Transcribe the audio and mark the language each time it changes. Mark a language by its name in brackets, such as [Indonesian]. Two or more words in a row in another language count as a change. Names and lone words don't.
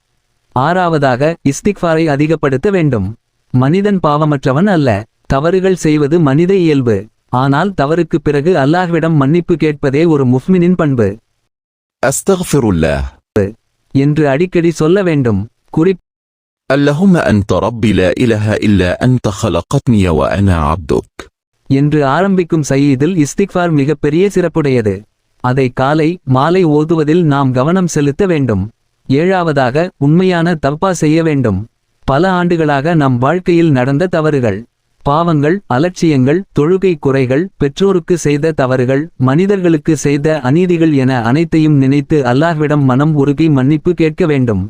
[Tamil] ஆறாவதாக, இஸ்திக்ஃபாரை அதிகப்படுத்த வேண்டும். மனிதன் பாவமற்றவன் அல்ல. தவறுகள் செய்வது மனித இயல்பு. ஆனால் தவறுக்கு பிறகு அல்லாஹ்விடம் மன்னிப்பு கேட்பதே ஒரு முஃமினின் பண்பு. அஸ்தக்ஃபிருல்லாஹ் என்று அடிக்கடி சொல்ல வேண்டும். [Arabic] اللهم أنت ربي لا إله إلا أنت خلقتني وأنا عبدك [Tamil] என்று ஆரம்பிக்கும் [Arabic] سيد الاستغفار [Tamil] மிகப்பெரிய சிறப்புடையது. அதை காலை மாலை ஓதுவதில் நாம் கவனம் செலுத்த வேண்டும். ஏழாவதாக, உண்மையான தவ்பா செய்ய வேண்டும். பல ஆண்டுகளாக நம் வாழ்க்கையில் நடந்த தவறுகள், பாவங்கள், அலட்சியங்கள், தொழுகை குறைகள், பெற்றோருக்கு செய்த தவறுகள், மனிதர்களுக்கு செய்த அநீதிகள் என அனைத்தையும் நினைத்து அல்லாஹ்விடம் மனம் உருகி மன்னிப்பு கேட்க வேண்டும்.